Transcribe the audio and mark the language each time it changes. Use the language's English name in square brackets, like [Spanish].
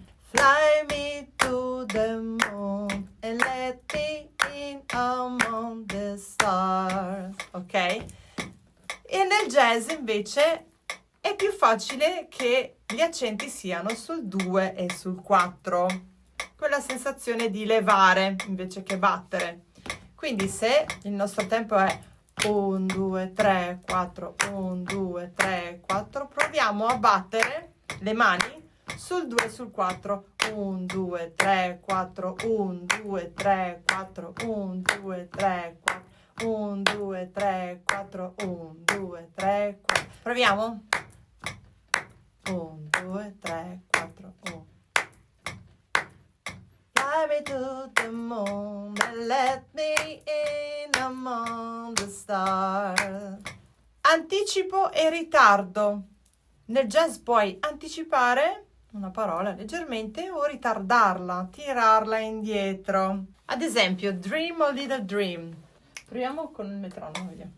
[English] Fly me to the moon and let me in among the stars. Ok? [Italian] E nel jazz invece è più facile che gli accenti siano sul 2 e sul 4. Quella sensazione di levare invece che battere. Quindi se il nostro tempo è 1, 2, 3, 4, 1, 2, 3, 4, proviamo a battere le mani sul 2 e sul 4. 1, 2, 3, 4, 1, 2, 3, 4, 1, 2, 3, 4, 1, 2, 3, 4, 1, 2, 3, 4. Proviamo? 1, 2, 3, 4, 1. [English] Fly me to the moon and let me in among the stars. [Italian] Anticipo e ritardo. Nel jazz puoi anticipare una parola leggermente o ritardarla, tirarla indietro. Ad esempio, Dream a Little Dream. Proviamo con il metronomo, vediamo.